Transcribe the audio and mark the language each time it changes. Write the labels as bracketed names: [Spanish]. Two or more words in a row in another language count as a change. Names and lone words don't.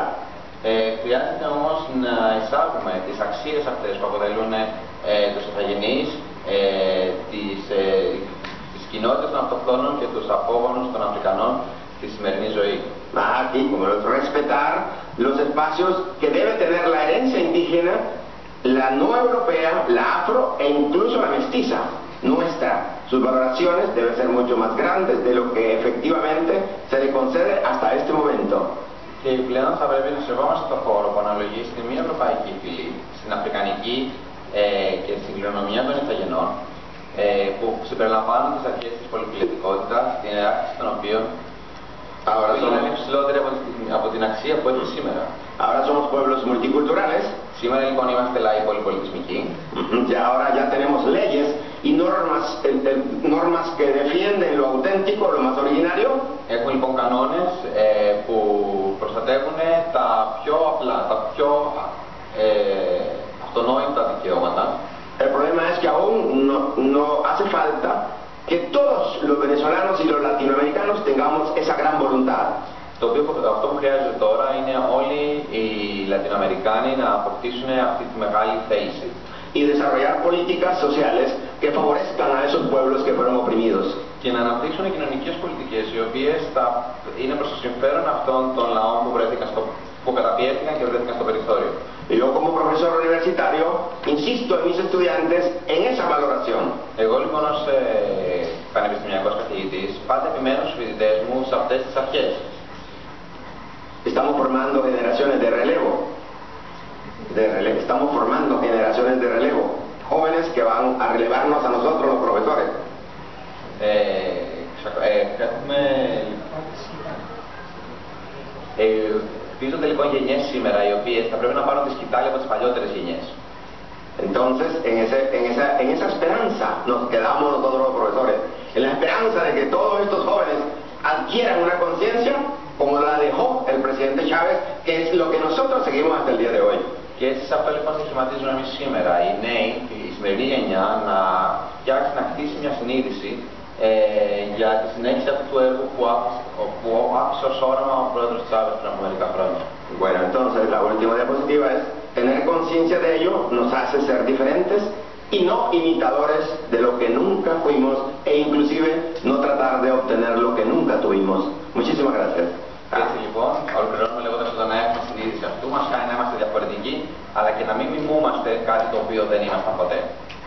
[Greek] Χρειάζεται όμως να εισάγουμε τις αξίες αυτές που αποτελούν τους Ιθαγενείς, τις κοινότητες των αυτοχθόνων και τους απόγονους των Αφρικανών στη σημερινή ζωή. [Spanish] Aquí, como respetar los espacios que debe tener la herencia indígena, la no europea, la afro e incluso la mestiza nuestra. Sus valoraciones deben ser mucho más grandes de lo que efectivamente se le concede hasta este momento. [Greek] Και πλέον θα πρέπει να σεβόμαστε το χώρο που αναλογεί στη μη ευρωπαϊκή φυλή, στην αφρικανική και στην κληρονομιά των Ιθαγενών που συμπεριλαμβάνουν τις αρχές της πολυφιλετικότητας, την ιεράρχηση των οποίων είναι υψηλότερη από την αξία που έχει σήμερα. [Spanish] Ahora somos pueblos multiculturales. [Greek] Σήμερα λοιπόν είμαστε λαοί πολυπολιτισμικοί. [Spanish] Y ahora ya tenemos leyes y normas que defienden lo auténtico, lo más originario. [Greek] Έχουν λοιπόν κανόνες που προστατεύουν τα πιο απλά, τα πιο αυτονόητα δικαιώματα. [Spanish] El problema es que aún no hace falta que todos los venezolanos y los latinoamericanos tengamos esa gran voluntad. [Greek] Αυτό που χρειάζεται τώρα είναι όλοι οι Λατινοαμερικάνοι να αποκτήσουν αυτή τη μεγάλη θέληση. [Spanish] Y desarrollar políticas sociales que favorezcan a esos pueblos que fueron oprimidos. [Greek] Και να αναπτύξουν κοινωνικές πολιτικές οι οποίες θα είναι προς το συμφέρον αυτών των λαών που καταπιέστηκαν και βρέθηκαν στο περιθώριο. [Spanish] Yo como profesor universitario insisto en mis estudiantes en esa valoración. [Greek] Εγώ λοιπόν ως πανεπιστημιακός καθηγητής πάντα επιμένω στους φοιτητές μου σε αυτές τις αρχές. [Spanish] Estamos formando generaciones de relevo. Estamos formando generaciones de relevo. Jóvenes que van a relevarnos a nosotros los profesores. [Greek] Χτίζονται λοιπόν γενιές σήμερα οι οποίες θα πρέπει να πάρουν τη σκητάλη από τις παλιότερες γενιές. [Spanish] Entonces, en esa esperanza nos quedamos nosotros los profesores. En la esperanza de que todos estos jóvenes adquieran una conciencia como la dejó el presidente Chávez, que es lo que nosotros seguimos hasta el día de hoy. [Greek] Και έτσι σε αυτό λοιπόν σχηματίζουμε εμείς σήμερα οι νέοι, η σημερινή γενιά, να φτιάξει, να χτίσει μια συνείδηση για τη συνέχιση αυτού του έργου που άφησε ως όραμα ο πρόεδρος Chávez πριν από μερικά χρόνια. [Spanish] Bueno, entonces la última diapositiva es tener conciencia de ello nos hace ser diferentes y no imitadores de lo que nunca fuimos e inclusive no tratar de obtener lo que nunca tuvimos. Muchísimas gracias. [Greek] Έτσι λοιπόν, ολοκληρώνουμε λέγοντας ότι να έχουμε συνείδηση αυτού μας κάνει να είμαστε διαφορετικοί, αλλά και να μην μιμούμαστε κάτι το οποίο δεν ήμασταν ποτέ.